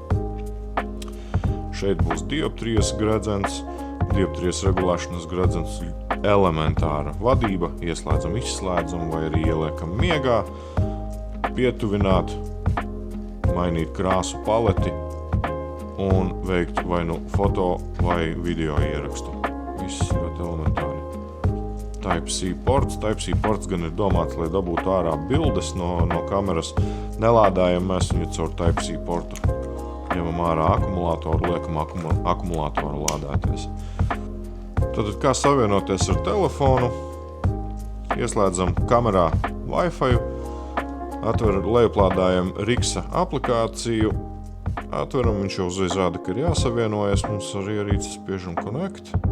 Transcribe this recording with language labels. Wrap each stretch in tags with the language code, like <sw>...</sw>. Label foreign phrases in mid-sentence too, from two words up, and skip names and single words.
<lv>Šeit būs dioptrijas gredzens, dioptrijas regulēšanas gredzens, elementāra vadība, ieslēdzam, izslēdzam vai arī ieliekam miegā, pietuvināt, mainīt krāsu paleti un veikt vai foto vai video ierakstu. Viss ļoti elementāri. Type-C ports gan ir domāts, lai dabūtu ārā bildes no kameras. Nelādājam mēs viņu caur Type-C portu. Ņemam ārā akumulātoru, liekam akumulātoru lādēties. Tātad kā savienoties ar telefonu? Ieslēdzam kamerā Wi-Fi, lejuplādājam Riksa aplikāciju, atveram, viņš jau uzreiz rāda, ka ir jāsavienojas, mums ar ierīci spiežam Connect.</lv>